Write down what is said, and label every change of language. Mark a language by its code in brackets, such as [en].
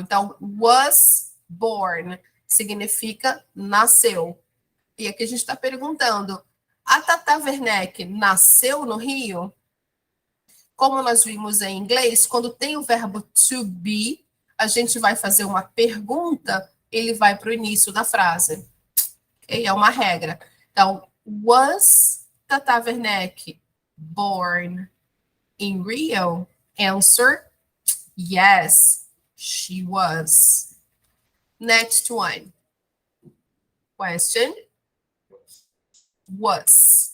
[pt] Então, [en] was born [pt] significa nasceu. E aqui a gente está perguntando, a Tata Werneck nasceu no Rio? Como nós vimos em inglês, quando tem o verbo to be, a gente vai fazer uma pergunta, ele vai para o início da frase. Okay? É uma regra. [en] Então, was Tata Werneck born in Rio? Answer, yes, she was. Next one. Question. Was.